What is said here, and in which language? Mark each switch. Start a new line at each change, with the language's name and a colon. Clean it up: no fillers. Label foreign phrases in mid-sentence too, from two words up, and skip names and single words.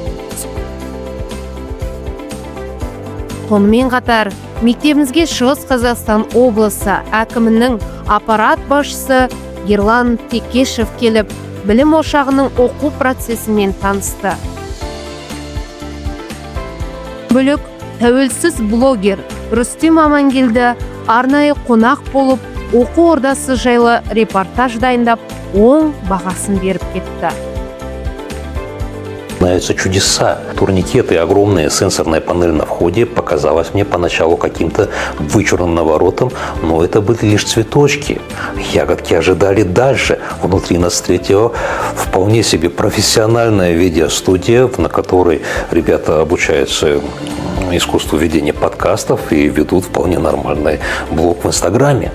Kazakh: Сонымен қатар, мектебімізге Шығыс Қазақстан облысы әкімінің аппарат басшысы Ерлан Текешев келіп, білім ошағының оқу процесімен танысты. Бөлік тәуелсіз блогер Рүстем Амангелді арнайы қонақ болып, оқу ордасы жайлы репортаж дайындап, оң бағасын беріп кетті.
Russian: Начинаются чудеса. Турникеты и огромная сенсорная панель на входе показалась мне поначалу каким-то вычурным наворотом, но это были лишь цветочки. Ягодки ожидали дальше. Внутри нас встретила вполне себе профессиональная видеостудия, на которой ребята обучаются искусству ведения подкастов и ведут вполне нормальный блог в Инстаграме.